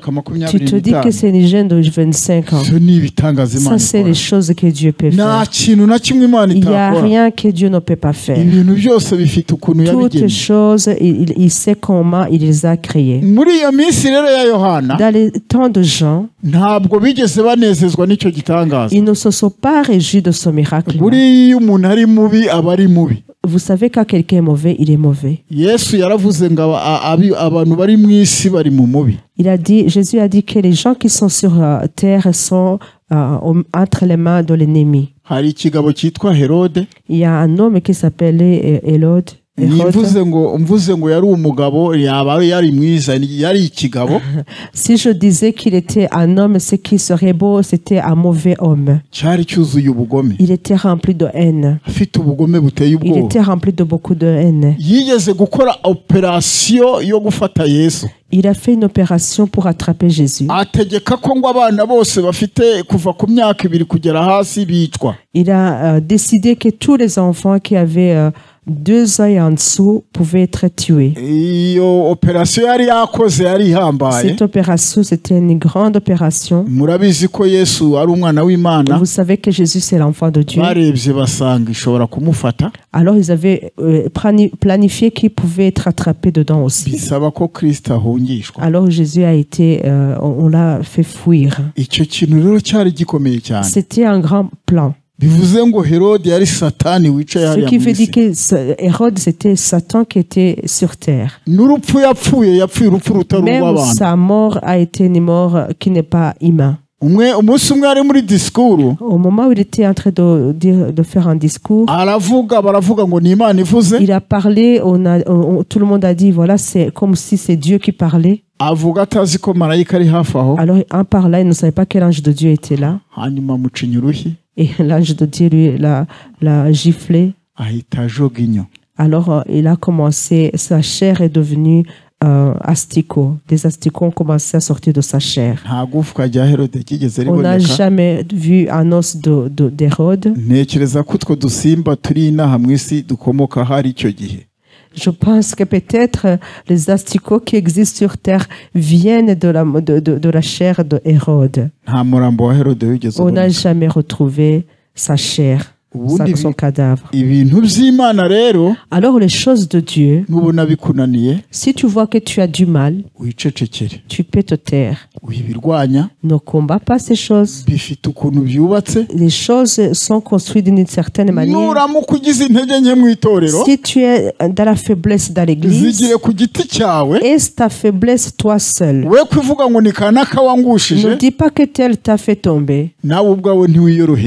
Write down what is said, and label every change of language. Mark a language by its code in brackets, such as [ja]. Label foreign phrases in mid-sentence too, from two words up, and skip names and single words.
[fr] tu 25. te dis que c'est une jeune de 25 ans. [rw] Ibyo ni ibitangaza Imana [fr] Ça, c'est [rw] ikora. [fr] les choses que Dieu peut [rw] Nta [fr] faire. [rw] kintu na kimwe Imana [fr] Il n'y a [rw] itakora. [fr] rien que Dieu ne peut pas faire. [rw] Ibintu byose bifite ukuntu [fr] Toutes [rw] yabigennye [fr] choses, il sait comment il les a créées. [rw] muri iyo minsi rero ya Yohana [fr] Dans les temps de Jean, [rw] ntabwo bigeze banezezwa n'icyo gitangaza. [fr] ils ne se sont pas réjouis de ce miracle. [rw] buriya iyo umuntu ari mubi aba ari mubi. [fr] Vous savez, quand quelqu'un est mauvais, il est mauvais. [rw] Yesu yaravuze ngo abantu bari mu isi bari mu mubi. [fr] Jésus a dit que les gens qui sont sur terre sont entre les mains de l'ennemi. [rw] hari ikigabo cyitwa Herode. [fr] Il y a un homme qui s'appelait Hérode. [rw] mvuze ngo yari umugabo yaba yari mwiza yari ikigabo. [fr] Si je disais qu'il était un homme, ce qui serait beau, c'était un mauvais homme. [rw] cyari cyuzuye ubugome. [fr] Il était rempli de haine. [rw] afite ubugome buteye [fr] Il [rw] ubwoba. [fr] était rempli de beaucoup de haine. [rw] yigeze gukora operasiyo yo gufata Yesu. [fr] Il a fait une opération pour attraper Jésus. [rw] ategeka ko ngo abana bose bafite kuva ku myaka 2 kugera hasi bicwa. [fr] Il a décidé que tous les enfants qui avaient 2 ans et en dessous pouvaient être tués. [rw] iyo operasiyo yari yakoze yari ihambaye. [fr] Cette opération, c'était une grande opération. [rw] murabizi ko Yesu ari umwana w'Imana. [fr] Vous savez que Jésus, c'est l'enfant de Dieu. [rw] barebye basanga ishobora kumufata. [fr] Alors, ils avaient planifié qu'il pouvait être attrapé dedans aussi. [rw] bisaba ko Kristo ahungishwa. [fr] Alors, Jésus a été, on l'a fait fuir. [rw] icyo kintu rero cyari gikomeye cyane. [fr] C'était un grand plan. [rw] bivuze ngo Herode yari satani wicaye [fr] Ce [rw] hariya [fr] qui [rw] mu [fr] veut dire [rw] isi. [fr] que Hérode, c'était Satan qui était sur terre. [rw] n'urupfu yapfuye urupfu rutari [fr] Même [rw] urw'abantu. [fr] sa mort a été une mort qui n'est pas humaine. [rw] umunsi umwe ari muri disikuru [fr] Au moment où il était en train de faire un discours, [rw] baravuga ngo ni Imana ivuze. [fr] il a parlé, tout le monde a dit, voilà, c'est comme si c'est Dieu qui parlait. [rw] avuga atazi ko marayika ari hafi aho. [fr] Alors, en parlant, il ne savait pas quel ange de Dieu était là. [rw] hanyuma amucinya uruhi [fr] Et l'ange de Dieu lui l'a giflé. [rw] ahita ajoga inyo. [fr] Alors, il a commencé, sa chair est devenue asticot. Des asticots ont commencé à sortir de sa chair. [rw] nta gufwa rya Herode ryigeze [fr] On n'a [rw] riboneka. [fr] jamais vu un os d'Hérode. [rw] ntekereza ko utwo dusimba turi inaha mu isi dukomoka hari icyo gihe. [fr] Je pense que peut-être les asticots qui existent sur terre viennent de la chair de Hérode. [rw] nta murambo wa Herode wigeze [fr] On n'a [rw] uboneka. [fr] jamais retrouvé sa chair, son cadavre. [rw] ibintu by'Imana rero [fr] Alors les choses de Dieu, [rw] nubona bikunaniye [fr] si tu vois que tu as du mal, [rw] wicecekere. [fr] tu peux te taire. [rw] wibirwanya. [fr] Ne combat pas ces choses. [rw] bifite ukuntu byubatse. [fr] Les choses sont construites d'une certaine manière. [rw] nuramuka ugize intege nke mu itorero [fr] Si tu es dans la faiblesse dans l'église, [rw] zigire ku giti cyawe. [fr] est ta faiblesse toi seul. [rw] we kuvuga ngo ni kanaka [fr] Ne [rw] wangushije [fr] dis pas que tel t'a fait tomber. [rw] nawe ubwawe ntiwiyoroheye.